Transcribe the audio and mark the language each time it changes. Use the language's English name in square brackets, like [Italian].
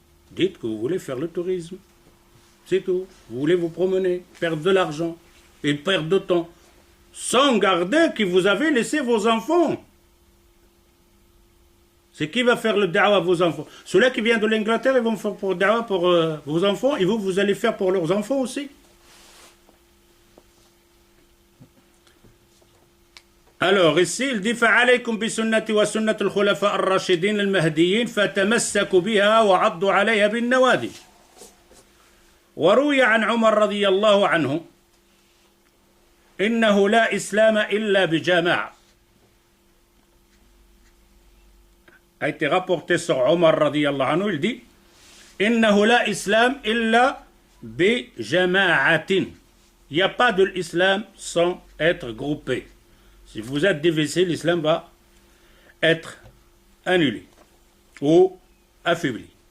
[French] Dites que vous voulez faire le tourisme. C'est tout. Vous voulez vous promener, perdre de l'argent et perdre de temps. Sans garder que vous avez laissé vos enfants. C'est qui va faire le da'wa à vos enfants? Ceux-là qui viennent de l'Angleterre, ils vont faire pour da'wa pour vos enfants, et vous allez faire pour leurs enfants aussi. Alors ici, il dit [Arabic] فَعَلَيْكُمْ بِسُنَّةِ وَسُنَّةِ الْخُلَفَاءِ الرَّاشِدِينَ الْمَهْدِيِّينَ فَتَمَسَّكُوا بِهَا وَعَضُّوا عَلَيْهَا بِالنَّوَاجِذِ. وروي عن عمر رضي الله عنه إنه لا إسلام إلا بجماعة. [French] A été rapporté sur Omar radiyallahu anhu, il dit [Arabic] إنه لا إسلام إلا بجماعة. [French] Il n'y a pas de l'islam sans être groupé. Si vous êtes divisé, l'islam va être annulé ou affaibli.